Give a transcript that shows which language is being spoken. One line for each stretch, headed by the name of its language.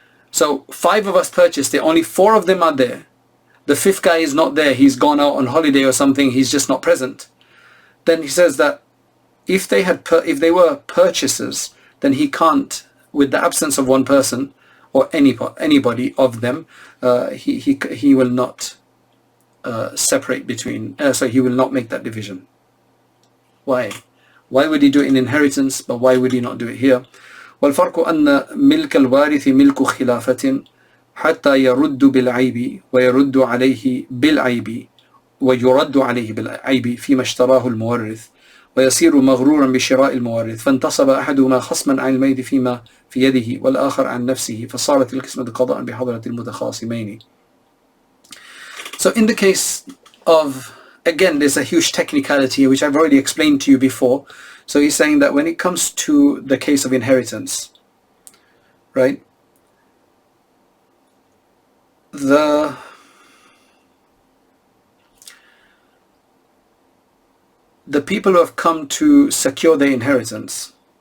English: So 5 of us purchased it, only 4 of them are there. the fifth guy is not there, he's gone out on holiday or something, he's just not present, then he says that if they were purchasers, then he can't, with the absence of one person or anybody of them, he will not separate between, so he will not make that division. Why? Why would he do it in inheritance, but why would he not do it here?
Arabic: والفرق أن ملك الوارث ملك خلافة حتى يرد بالعيب ويرد عليه بالعيب ويرد عليه بالعيب فيما اشتراه المورث ويصير مغرورا بشراء المورث فانتصب أحدهما خصما عن الميت فيما في يده والآخر عن نفسه فصارت القسمة قضاء بحضرة المتخاصمين.
English: So in the case of, again, there's a huge technicality which I've already explained to you before. So he's saying that when it comes to the case of inheritance, right, the people who have come to secure their inheritance,